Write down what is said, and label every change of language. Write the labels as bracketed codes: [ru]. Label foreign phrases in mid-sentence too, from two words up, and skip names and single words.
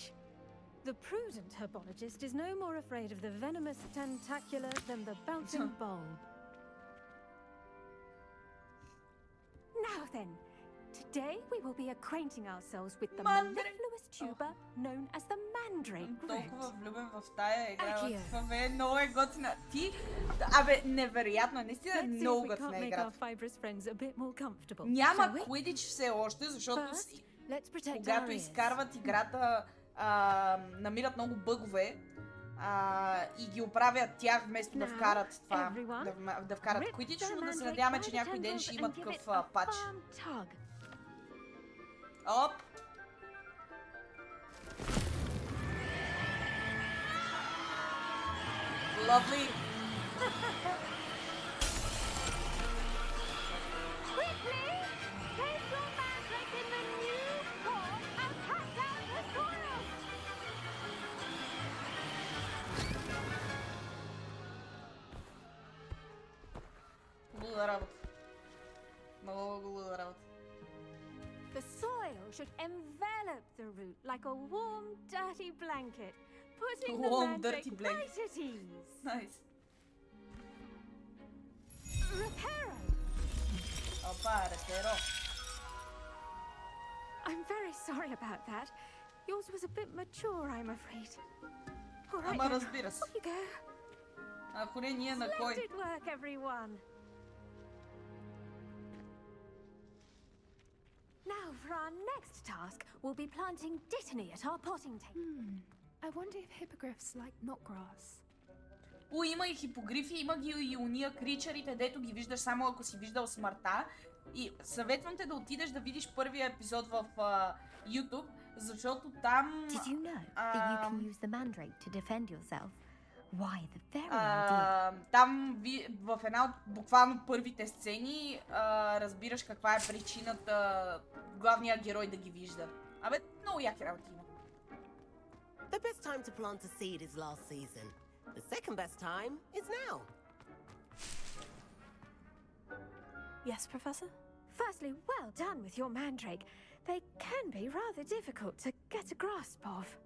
[en] The prudent herbologist is no more afraid of the venomous tentacula than the bouncing bulb. Now then, today we will be acquainting ourselves with the mellifluous tuber known as the mandrake root. [bg] Толкова влюбен в тая игра, това е много готина. Ти, невероятно, наистина е много готина игра. Няма Quidditch все още, защото когато изкарват играта, намират много бъгове и ги оправят тях вместо да вкарат това, да вкарат Quidditch, но да се надяваме, че някой ден ще има такъв пач. Оп! [en] Lovely! Quickly! Place your mandrake in the new pot and cut down the soil! [bg] Луда работа. Много луда работа. [en] The soil should envelop the root like a warm, dirty blanket, putting Warm, the dirty mandrake blanket. right at ease. Nice. Reparo! Opa, repero. I'm very sorry about that. Yours was a bit mature, I'm afraid. All right, [bg] Ама [en] then, [bg] разбира се. [en] off you go. [bg] Ако не ние на кой? [en] Splendid work, everyone. Now, for our next task, we'll be planting dittany at our potting table. I wonder if hippogriffs like not grass. [bg] Има и хипогрифи, има ги и уния кричарите, дето ги виждаш само ако си виждал смъртта. И съветвам те да отидеш да видиш първия епизод в YouTube, защото там... [en] Did you know that you can use the mandrake to defend yourself? Why, the very idea. [bg] Там в една от буквално първите сцени разбираш каква е причината главният герой да ги вижда. Абе, много яки работи има. [en] The best time to plant a seed is last season. The second best time is now. Yes, Professor? Firstly, well done with your mandrake. They can be rather difficult to get a grasp of.